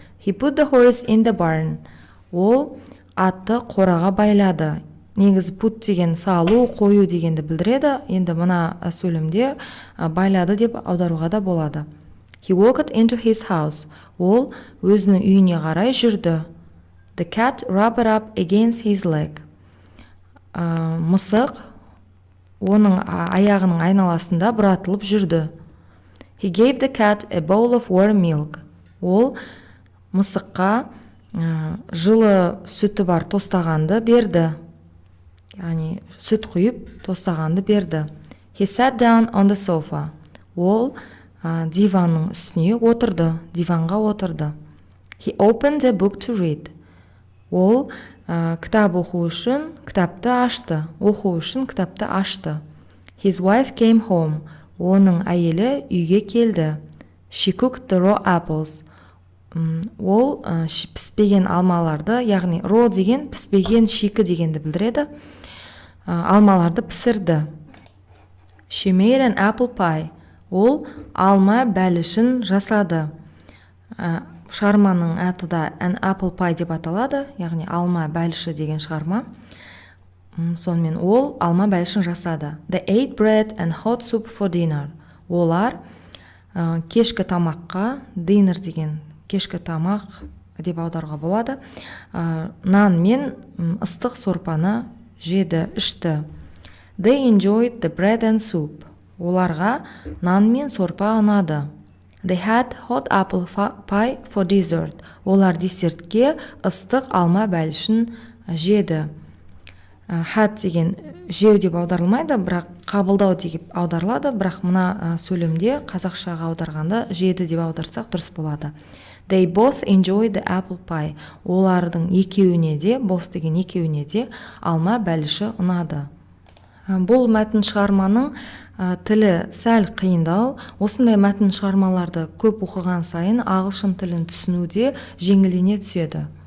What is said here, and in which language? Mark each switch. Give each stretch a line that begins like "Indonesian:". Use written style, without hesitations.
English: He put the horse in the barn.
Kazakh: Ол атты қораға байлады. Негізі put деген салу, қою дегенді білдіреді. Енді мына сөйлемде байлады деп аударуға да болады.
English: He walked into his house.
Kazakh: Ол өзінің үйіне қарай жүрді.
English: The cat rubbed up against his leg.
Kazakh: Мысық оның аяғының айналасында бұратылып жүрді.
English: He gave the cat a bowl of warm milk.
Kazakh: Ол мысыққа жылы сүті бар тостағанды берді. Яғни сүт құйып тостағанды берді.
English: He sat down on the sofa.
Kazakh: Ол диванның үстіне отырды, диванға отырды.
English: He opened a book to read.
Kazakh: Ол кітап оқу үшін кітапты ашты.
English: His wife came home.
Kazakh: Оның әйелі үйге келді.
English: She cooked the raw apples.
Kazakh: Ол піспеген алмаларды, яғни raw деген піспеген шикі дегенді білдіреді. Алмаларды пісірді.
English: She made an apple pie.
Kazakh: Ол алма бәлішін жасады. Шығарманың аты да an apple pie деп аталады, яғни алма бәліші деген шығарма. Сонымен ол алма бәлішін жасады.
English: They ate bread and hot soup for dinner.
Kazakh: Олар кешкі тамаққа, dinner деген кешкі тамақ деп аударуға болады, нан мен ыстық сорпаны жеді, ішті.
English: They enjoyed the bread and soup.
Kazakh: Оларға нан мен сорпа ұнады.
English: They had hot apple pie for dessert.
Kazakh: Олар десертке ыстық алма бәлішін жеді. Had деген жеу деп аударылмайды, бірақ қабылдау деп аударылады, бірақ мына сөйлемде қазақшаға аударғанда жеді деп аударсақ дұрыс болады.
English: They both enjoyed the apple pie.
Kazakh: Олардың екеуіне де, both деген екеуіне де алма бәліші ұнады. Бұл мәтін шығарманың тілі сәл қиындау. Осындай мәтін шығармаларды көп оқыған сайын ағылшын тілін түсінуде жеңілдене түседі.